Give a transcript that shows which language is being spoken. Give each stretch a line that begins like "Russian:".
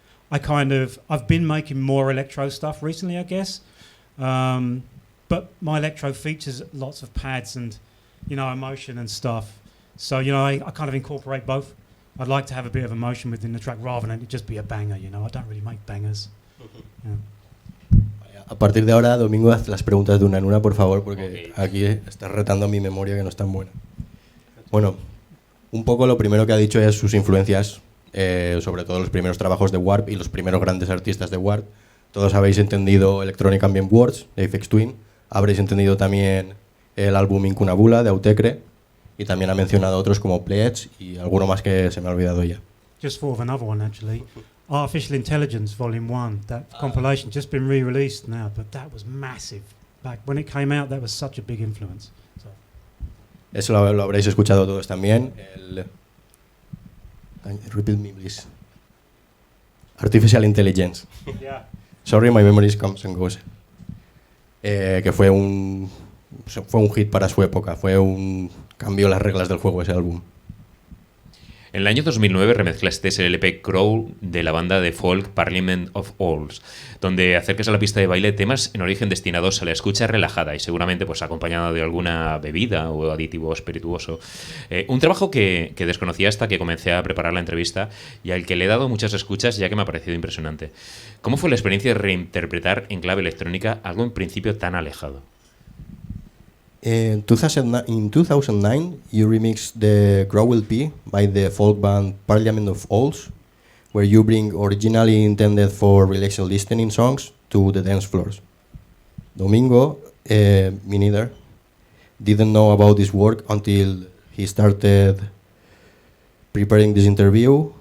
English: I've been making more electro stuff recently, I guess. But my electro features lots of pads and, you know, emotion and stuff. So, you know, I kind of incorporate both. I'd like to have a bit of emotion within the track rather than it just be a banger, you know. I don't really make bangers.
Spanish: A partir de ahora, Domingo, haz las preguntas de una en una, por favor, porque aquí estás retando mi memoria que no es tan buena. Bueno, un poco lo primero que ha dicho es sus influencias, sobre todo los primeros trabajos de Warp y los primeros grandes artistas de Warp. Todos habéis entendido Electronic Ambient Words de Aphex Twin, habréis entendido también el álbum Incunabula de Autechre y también ha mencionado otros como Pledge y alguno más que se me ha olvidado ya.
English: Just thought of another one, actually. Artificial Intelligence Volume 1, that compilation just been re-released now, but that was massive. Back when it came out, that was such a big influence. So.
Spanish: Eso lo habréis escuchado todos también.
English: Repeat me, please. Artificial Intelligence. Yeah. Sorry, my memory comes and goes.
Spanish: Que fue un hit para su época, cambió las reglas del juego ese álbum. En el año 2009 remezclaste el LP Crow de la banda de folk Parliament of Owls, donde acercas a la pista de baile temas en origen destinados a la escucha relajada y seguramente pues acompañado de alguna bebida o aditivo espirituoso. Un trabajo que desconocía hasta que comencé a preparar la entrevista y al que le he dado muchas escuchas ya que me ha parecido impresionante. ¿Cómo fue la experiencia de reinterpretar en clave electrónica algo en principio tan alejado?
English: In 2009, you remixed the Crow LP by the folk band Parliament of Owls, where you bring originally intended for relaxed listening songs to the dance floors. Domingo, me neither, didn't know about this work until he started preparing this interview.